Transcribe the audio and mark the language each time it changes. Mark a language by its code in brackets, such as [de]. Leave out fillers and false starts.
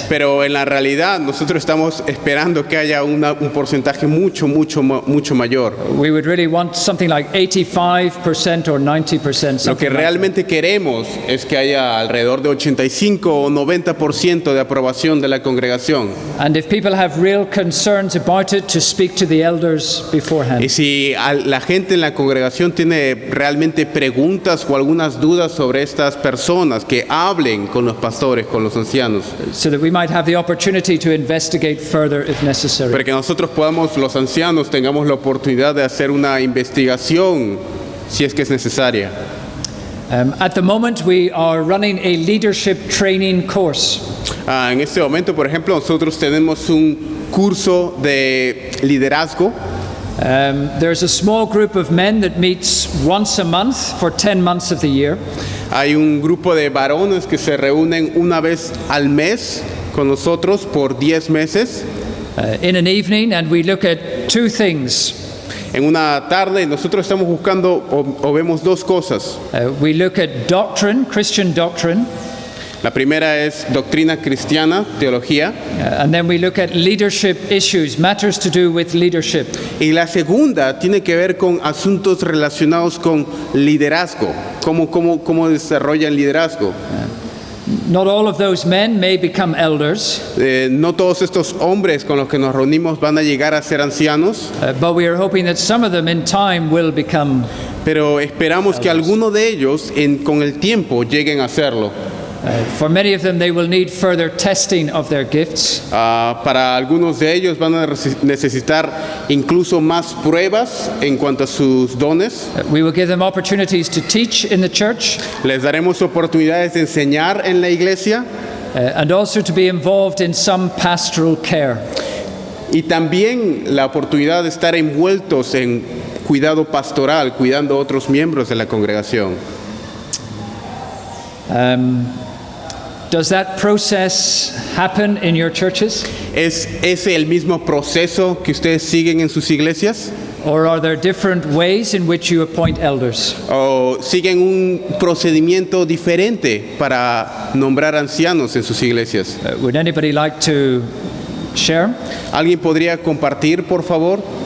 [es] Pero en la realidad nosotros estamos esperando que haya un porcentaje mucho mayor. [en] We would really want something like 85% or 90%. [es] Lo que realmente queremos es que haya alrededor de 85 o 90% de aprobación de la congregación. [en] And if people have real concerns about it, to speak to the elders beforehand. [es] Y si la gente en la congregación tiene realmente preguntas o algunas dudas sobre estas personas, que hablen con los pastores, con los ancianos, [en] So that we might have the opportunity to investigate further if necessary. [es] para que nosotros podamos, los ancianos, tengamos la oportunidad de hacer una investigación si es que es necesaria. [en] At the moment, we are running a leadership training course. [es] En este momento, por ejemplo, nosotros tenemos un curso de liderazgo. [en] There's a small group of men that meets once a month for 10 months of the year. [es] Hay un grupo de varones que se reúnen una vez al mes con nosotros por 10 meses. [en] In an evening, and we look at two things. [es] En una tarde nosotros estamos buscando o vemos dos cosas. [en] We look at doctrine, Christian doctrine, [es] La primera es doctrina cristiana, teología. [en] and then we look at leadership issues, matters to do with leadership. [es] Y la segunda tiene que ver con asuntos relacionados con liderazgo. ¿Cómo desarrollan liderazgo? [en] Not all of those men may become elders, [es] No todos estos hombres con los que nos reunimos van a llegar a ser ancianos, [en] but we are hoping that some of them in time will become. [es] pero esperamos que alguno de ellos con el tiempo lleguen a hacerlo. [en] For many of them, they will need further testing of their gifts. [es] Para algunos de ellos van a necesitar incluso más pruebas en cuanto a sus dones. [en] We will give them opportunities to teach in the church, [es] Les daremos oportunidades de enseñar en la iglesia [en] and also to be involved in some pastoral care. [es] y también la oportunidad de estar envueltos en cuidado pastoral, cuidando a otros miembros de la congregación. [en] Does that process happen in your churches? [es] ¿Es ese el mismo proceso que ustedes siguen en sus iglesias? [en] Or are there different ways in which you appoint elders? [es] ¿O siguen un procedimiento diferente para nombrar ancianos en sus iglesias? [en] Would anybody like to share [es] ¿Alguien podría compartir, por favor?